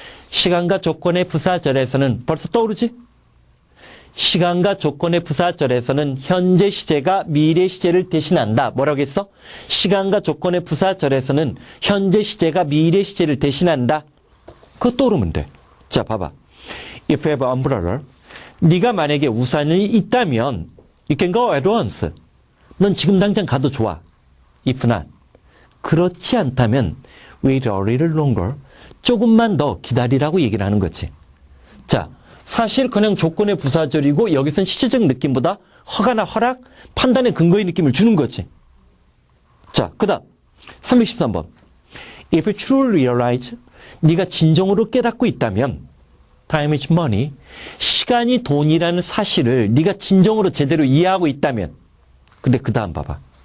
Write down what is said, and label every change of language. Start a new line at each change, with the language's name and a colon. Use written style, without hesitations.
Korean: 시간과 조건의 부사절에서는 벌써 떠오르지? 시간과 조건의 부사절에서는 현재 시제가 미래 시제를 대신한다. 뭐라고 했어? 시간과 조건의 부사절에서는 현재 시제가 미래 시제를 대신한다. 그거 떠오르면 돼. 자, 봐봐.
English: If you have an umbrella,
Korean: 네가 만약에 우산이 있다면
English: you can go at once.
Korean: 넌 지금 당장 가도 좋아.
English: If not,
Korean: 그렇지 않다면
English: wait a little longer.
Korean: 조금만 더 기다리라고 얘기를 하는 거지. 자, 사실 그냥 조건의 부사절이고 여기서는 시제적 느낌보다 허가나 허락, 판단의 근거의 느낌을 주는 거지. 자, 그 다음 313번.
English: If you truly realize,
Korean: 네가 진정으로 깨닫고 있다면
English: time is money,
Korean: 시간이 돈이라는 사실을 네가 진정으로 제대로 이해하고 있다면 근데 그 다음 봐봐.